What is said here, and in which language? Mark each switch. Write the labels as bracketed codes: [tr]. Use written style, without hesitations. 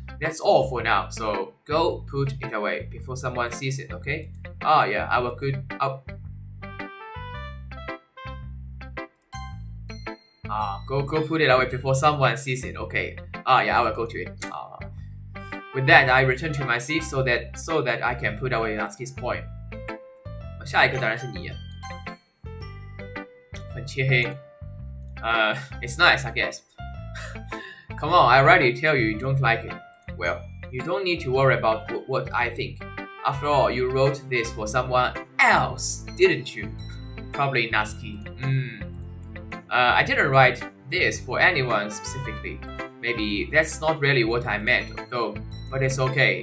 [en] That's all for now, so go put it away before someone sees it, okay? Yeah, I will Go put it away before someone sees it. Okay. Yeah, I will go to it. With that, I return to my seat so that I can put away Natsuki's poem. [zh] 下一个当然是你啊，很切黑。 [en] It's nice, I guess. Come on, I already tell you don't like it. Well, you don't need to worry about what I think. After all, you wrote this for someone else, didn't you? Probably Natsuki. I didn't write this for anyone specifically. Maybe that's not really what I meant, though. But it's okay.